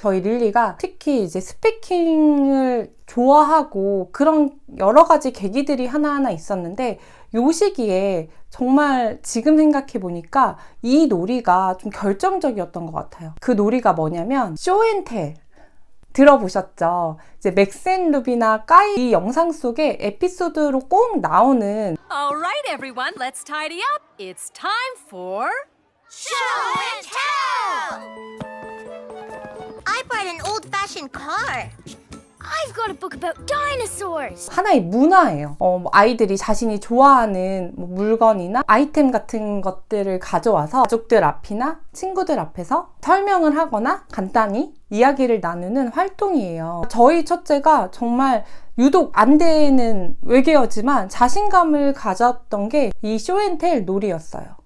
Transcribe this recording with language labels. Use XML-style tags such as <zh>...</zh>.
<ko>저희 릴리가 특히 이제 스피킹을 좋아하고 그런 여러 가지 계기들이 하나하나 있었는데 요 시기에 정말 지금 생각해 보니까 이 놀이가 좀 결정적이었던 것 같아요. 그 놀이가 뭐냐면 쇼앤텔 들어보셨죠? 이제 맥센 루비나 까이 이 영상 속에 에피소드로 꼭 나오는</ko> <en>Alright everyone, let's tidy up. It's time for Show and tell! I brought an old-fashioned car. I've got a book about dinosaurs.</en> <ko>하나의 문화예요. 뭐 아이들이 자신이 좋아하는 뭐 물건이나 아이템 같은 것들을 가져와서 가족들 앞이나 친구들 앞에서 설명을 하거나 간단히 이야기를 나누는 활동이에요. 저희 첫째가 정말 유독 안 되는 외계어지만 자신감을 가졌던 게 이 쇼앤텔 놀이였어요.</ko>